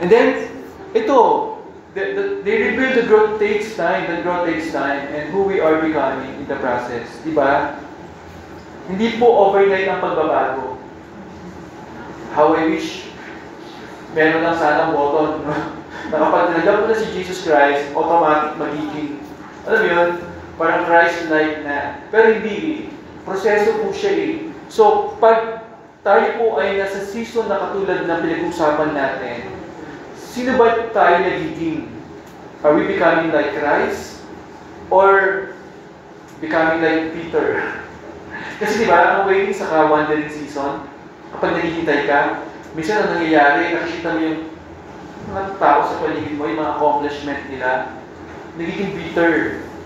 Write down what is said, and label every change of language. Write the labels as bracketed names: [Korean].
[English] And then, they reveal the growth takes time, and who we are becoming in the process. [Filipino] Diba? Hindi po overnight ang pagbabago. [English] How I wish [Filipino] meron lang sana [English] button, no? [Filipino] Na kapag tinanggap mo na si Jesus Christ, automatic magiging, alam mo yun, parang Christ-like na. Pero hindi proseso po siya So, pag tayo po ay nasa season na katulad na pinag-usapan natin, sino ba tayo nagiging? [English] Are we becoming like Christ? Or becoming like Peter? [Filipino] Kasi diba, ang [English] waiting [Filipino] sa [English] wandering season, [Filipino] kapag naghihintay ka, minsan ang nangyayari, nakikita mo yung mga tao sa paligid mo, yung mga accomplishment nila, nagiging bitter.